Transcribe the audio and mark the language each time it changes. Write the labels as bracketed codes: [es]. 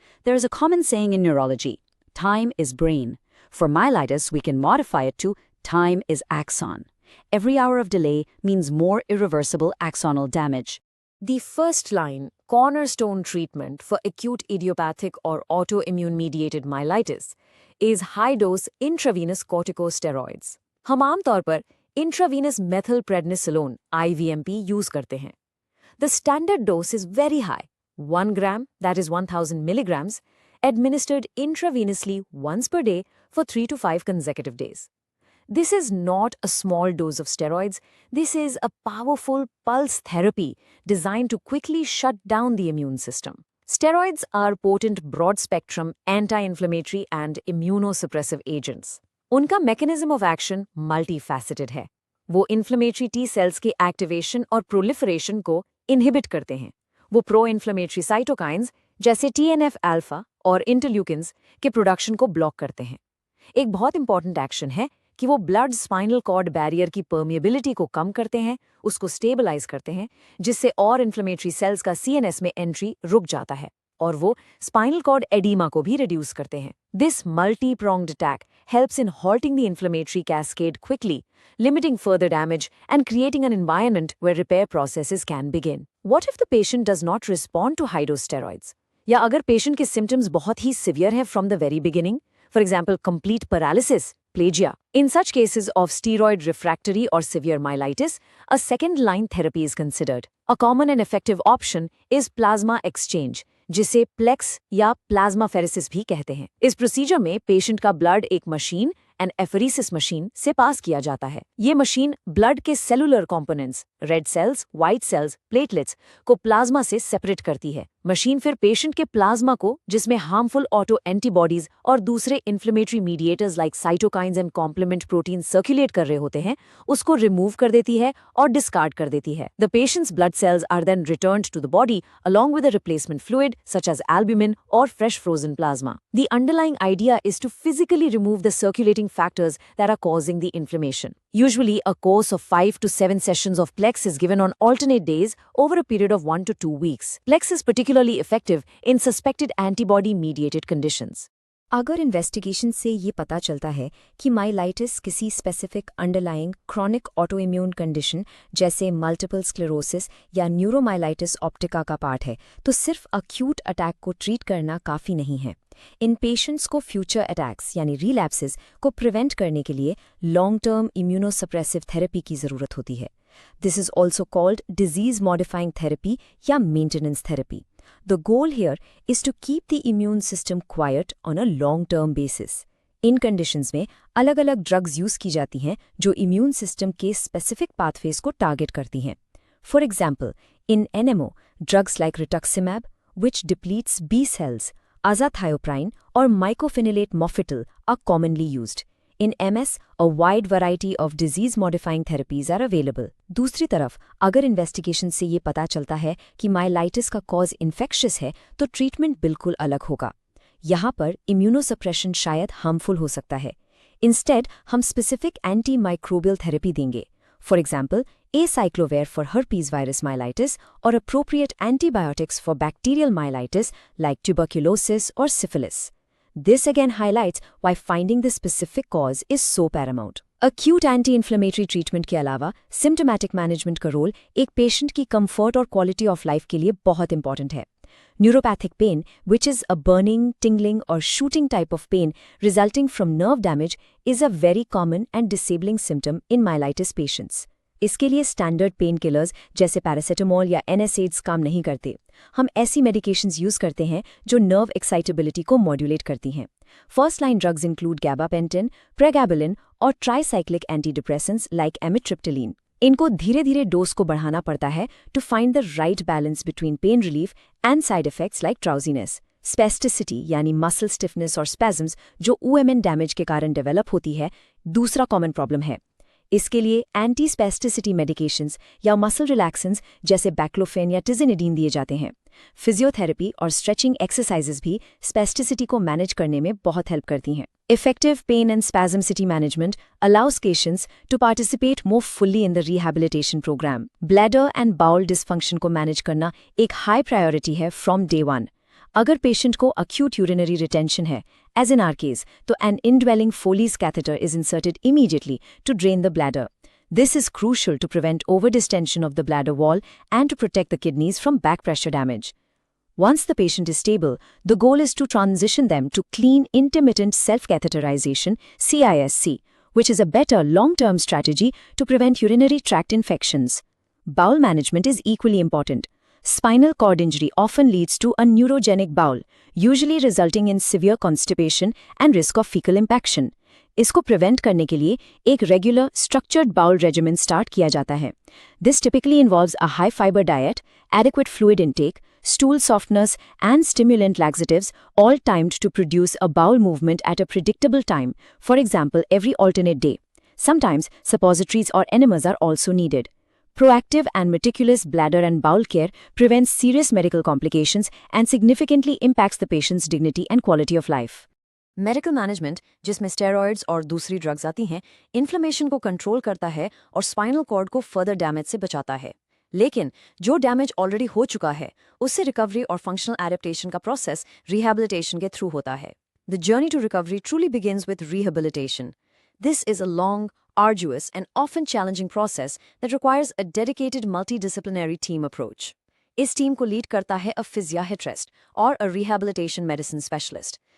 [en] There is a common saying in neurology, time is brain. For myelitis, we can modify it to time is axon. Every hour of delay means more irreversible axonal damage. The first line, cornerstone treatment for acute idiopathic or autoimmune-mediated myelitis, is high-dose intravenous corticosteroids. [hi] हम आमतौर पर intravenous methylprednisolone (IVMP) use करते हैं. [en] The standard dose is very high, 1 gram, that is 1000 milligrams, administered intravenously once per day for 3 to 5 consecutive days. This is not a small dose of steroids. This is a powerful pulse therapy designed to quickly shut down the immune system. Steroids are potent broad-spectrum anti-inflammatory and immunosuppressive agents. [hi] उनका mechanism of action multifaceted है. वो inflammatory T cells के activation और proliferation को inhibit करते हैं. वो pro-inflammatory cytokines जैसे TNF-alpha और interleukins के production को block करते हैं. एक बहुत important action है कि वो ब्लड स्पाइनल कॉर्ड बैरियर की परमिएबिलिटी को कम करते हैं, उसको स्टेबलाइज करते हैं, जिससे और इन्फ्लेमेटरी सेल्स का सीएनएस में एंट्री रुक जाता है और वो स्पाइनल कॉर्ड एडीमा को भी रिड्यूस करते हैं. [en] This multi pronged attack helps in halting the inflammatory cascade quickly, limiting further damage and creating an environment where repair processes can begin. What if the patient does not respond to high-dose steroids? [hi] या अगर patient के symptoms बहुत ही severe हैं [en] from the very beginning? For example, complete paralysis, plagia. In such cases of steroid refractory or severe myelitis, a second-line therapy is considered. A common and effective option is plasma exchange, [hi] जिसे plex या plasmapheresis भी कहते हैं. इस procedure में patient का blood एक machine and apheresis machine से पास किया जाता है. ये मशीन ब्लड के cellular components, red cells, white cells, platelets को प्लाज्मा से सेपरेट करती है. मशीन फिर पेशेंट के प्लाज्मा को, जिसमें हार्मफुल ऑटो एंटीबॉडीज और दूसरे inflammatory mediators like cytokines and complement protein circulate कर रहे होते हैं, उसको रिमूव कर देती है और डिस्कार्ड कर देती है. [en] The patient's blood cells are then returned to the body along with a replacement fluid such as albumin or fresh frozen plasma. The underlying idea is to physically remove the circulating factors that are causing the inflammation. Usually, a course of 5 to 7 sessions of Plex is given on alternate days over a period of 1 to 2 weeks. Plex is particularly effective in suspected antibody-mediated conditions. [hi] अगर investigation से ये पता चलता है कि myelitis किसी specific underlying chronic autoimmune condition जैसे multiple sclerosis या न्यूरोमाइलाइटिस ऑप्टिका का पार्ट है, तो सिर्फ अक्यूट अटैक को ट्रीट करना काफ़ी नहीं है. इन पेशेंट्स को फ्यूचर अटैक्स यानी रिलैप्सेस को प्रिवेंट करने के लिए लॉन्ग टर्म इम्यूनोसप्रेसिव थेरेपी की ज़रूरत होती है. [en] This is also called disease modifying therapy या maintenance therapy. The goal here is to keep the immune system quiet on a long-term basis. [hi] In conditions में अलग-अलग ड्रग्स यूज की जाती हैं जो इम्यून सिस्टम के स्पेसिफिक पाथवेज को target करती हैं. [en] For example, in NMO, drugs like rituximab, which depletes B cells, azathioprine or mycophenolate mofetil are commonly used. In MS, a wide variety of disease-modifying therapies are available. [hi] दूसरी तरफ, अगर investigation से ये पता चलता है कि माइलाइटिस का कॉज इन्फेक्शियस है, तो ट्रीटमेंट बिल्कुल अलग होगा. यहाँ पर इम्यूनोसप्रेशन शायद हार्मफुल हो सकता है. इंस्टेड हम स्पेसिफिक एंटी माइक्रोबियल थेरेपी देंगे. [en] For example, acyclovir for herpes virus myelitis or appropriate antibiotics for bacterial myelitis like tuberculosis or syphilis. This again highlights why finding the specific cause is so paramount. [hi] Acute anti-inflammatory treatment के अलावा symptomatic management का role एक patient की comfort और quality of life के लिए बहुत important है. [en] Neuropathic pain, which is a burning, tingling or shooting type of pain resulting from nerve damage, is a very common and disabling symptom in myelitis patients. [hi] इसके लिए standard pain killers जैसे paracetamol या NSAIDs काम नहीं करते. हम ऐसी medications use करते हैं जो नर्व एक्साइटेबिलिटी को मॉड्यूलेट करती हैं. [en] First line drugs include gabapentin, pregabalin और tricyclic antidepressants like amitriptyline. [hi] इनको धीरे धीरे डोज को बढ़ाना पड़ता है [en] To find the right balance between pain relief and side effects like drowsiness. [hi] स्पेस्टिसिटी यानी मसल स्टिफनेस और स्पैज़म्स जो OMN डैमेज के कारण डेवलप होती है, दूसरा कॉमन प्रॉब्लम है। इसके लिए एंटी स्पेस्टिसिटी मेडिकेशंस या मसल रिलैक्सेंस जैसे बैक्लोफेन या टिजिनिडीन दिए जाते हैं। फिजियोथेरेपी और स्ट्रेचिंग एक्सरसाइजेज भी स्पेस्टिसिटी को मैनेज करने में बहुत हेल्प करती हैं। [en] Effective pain and spasmicity management allows patients to participate more fully in the rehabilitation program. Bladder and bowel dysfunction को manage करना एक high priority है from day one. अगर patient को acute urinary retention है, as in our case, तो an indwelling Foley's catheter is inserted immediately to drain the bladder. This is crucial to prevent overdistension of the bladder wall and to protect the kidneys from back pressure damage. Once the patient is stable, the goal is to transition them to clean intermittent self-catheterization (CISC), which is a better long-term strategy to prevent urinary tract infections. Bowel management is equally important. Spinal cord injury often leads to a neurogenic bowel, usually resulting in severe constipation and risk of fecal impaction. [hi] इसको prevent करने के लिए एक regular structured bowl regimen start किया जाता है. [en] This typically involves a high fiber diet, adequate fluid intake, stool softeners and stimulant laxatives, all timed to produce a bowel movement at a predictable time, for example every alternate day. Sometimes suppositories or enemas are also needed. Proactive and meticulous bladder and bowel care prevents serious medical complications and significantly impacts the patient's dignity and quality of life. [hi] Medical management, जिसमें steroids और दूसरी drugs आती हैं, inflammation को control करता है और spinal cord को फर्दर डैमेज से बचाता है। लेकिन जो डैमेज ऑलरेडी हो चुका है, उससे रिकवरी और फंक्शनल एडेप्टेशन का प्रोसेस रिहैबिलिटेशन के थ्रू होता है। [en] The journey to recovery truly begins with rehabilitation. This is a long, arduous, and often challenging process that requires a dedicated multidisciplinary team approach. [hi] इस टीम को lead करता है [en] a physiatrist और a rehabilitation medicine specialist.